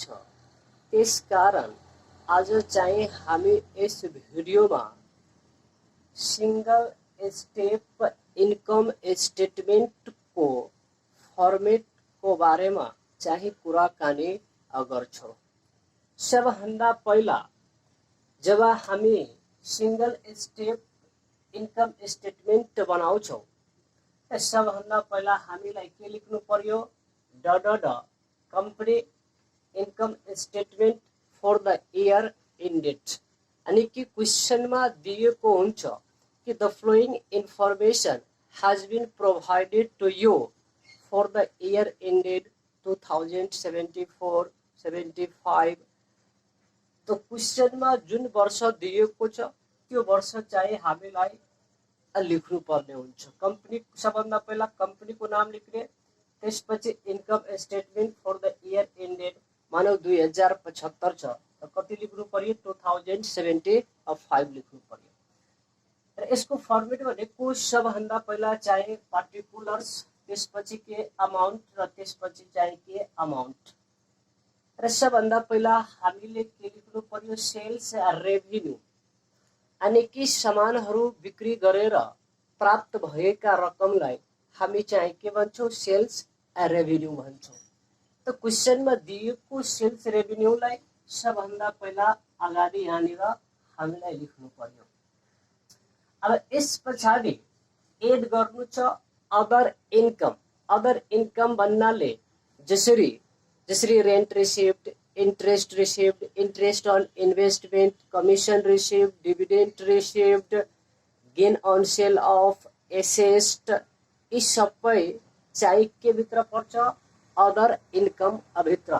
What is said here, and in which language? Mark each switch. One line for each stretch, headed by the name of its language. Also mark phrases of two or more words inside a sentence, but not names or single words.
Nepali: त्यसकारण आज चाहिँ हामी यस भिडियोमा
English: single step income statement
Nepali: को फर्मेट को बारेमा चाहिँ कुराकानी गर्छौँ। सबभन्दा पहिला जब हामी
English: single step income statement
Nepali: बनाउँछौँ सबभन्दा पहिला हामीलाई के लेख्नु पर्यो,
English: Company income statement for the year ended.
Hindi: यानी कि क्वेश्चन में
Nepali: दिएको हुन्छ कि
English: the following information has been provided to you for the year ended 2074-75।
Hindi: तो क्वेश्चन में
Nepali: जुन वर्ष दिएको छ त्यो वर्ष चाहिँ हामीलाई लेख्नु पर्ने हुन्छ। कंपनी सबभन्दा पहिला कंपनी को नाम लेख्ने, त्यसपछि
English: income statement for the year ended
Nepali: मानव 2075 छ त कति लेख्नु पर्यो, 2075 लेख्नु पर्यो। र यसको फर्मेट भनेको सबभन्दा पहिला चाहिँ पार्टिकुलर्स, त्यसपछि के अमाउन्ट र त्यसपछि चाहिँ के अमाउन्ट। र सबभन्दा पहिला हामीले के लेख्नु पर्यो,
English: sales revenue.
Hindi: यानी कि
Nepali: सामानहरू बिक्री गरेर प्राप्त भएका रकमलाई हामी चाहिँ के भन्छौँ,
English: sales revenue
Nepali: भन्छौँ।
Hindi: तो क्वेश्चन में
Nepali: दिएको
English: sales revenueलाई
Nepali: सबभन्दा पहिला अगाडि यहाँनिर हामीलाई लेख्नु पर्यो। अब यस पछाडि एड गर्नु छ
English: other income. other income
Nepali: भन्नाले जसरी
English: rent received, interest received, interest on investment, commission received, dividend received, gain on sale of asset,
Nepali: यी सबै चाहिँ के भित्र पर्छ,
English: other income भित्र।